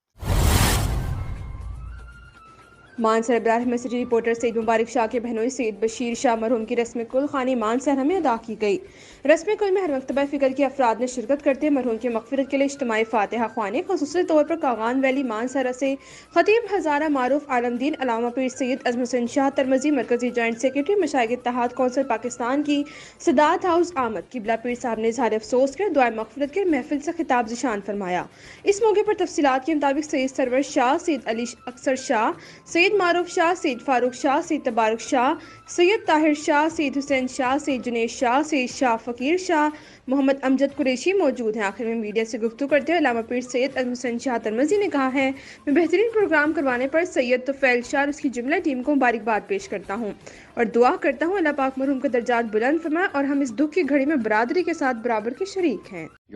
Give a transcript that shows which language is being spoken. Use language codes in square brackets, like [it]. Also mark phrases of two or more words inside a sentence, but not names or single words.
[hi] मानसर इब्राहिम में सिटी रिपोर्टर सईद मुबारक शाह के बहनोई सईद बशीर शाह मरहूम की रस्म कुल खानी मानसर में अदा की गई। रस्म कुल में हर मकतबा फ़िक्र के अफराद ने शिरकत करते मरहूम की मग़फ़िरत के लिए इज्तिमाई फ़ातिहा ख़्वानी, ख़ुसूसी तौर पर कागान वैली मानसरा से ख़तीब हज़ारा मारूफ आलमदीन अलामा पीर सैयद अज़म हुसैन शाह तरमज़ी, मरकज़ी [en] joint secretary [hi] मशाइख इत्तेहाद कौंसिल पाकिस्तान की सदात हाउस आमद किबला पीर साहब ने इज़हार अफसोस कर दुआए मग़फ़िरत के महफिल से खिताब ज़िशान फरमाया। इस मौके पर तफसीलात के मुताबिक सैयद सरवर शाह, सैयद अली अक्सर शाह, सैयद मारूफ शाह, सैयद फारूक शाह, सैयद तबारक शाह, सैयद ताहिर शाह, सैयद हुसैन शाह, सैयद जुनेद शाह, सैयद शाह फ़कीर शाह, मोहम्मद अमजद कुरैशी मौजूद हैं। आखिर में मीडिया से गुफ्तगू करते हुए अल्लामा पीर सैयद अज़म हुसैन शाह तरमज़ी ने कहा है, मैं बेहतरीन प्रोग्राम करवाने पर सैयद तुफ़ैल शाह और उसकी जुमला टीम को मुबारकबाद पेश करता हूँ और दुआ करता हूँ अल्लाह पाक मरहूम के दर्जात बुलंद फरमाए और हम इस दुख की घड़ी में बरादरी के साथ बराबर के शरीक हैं।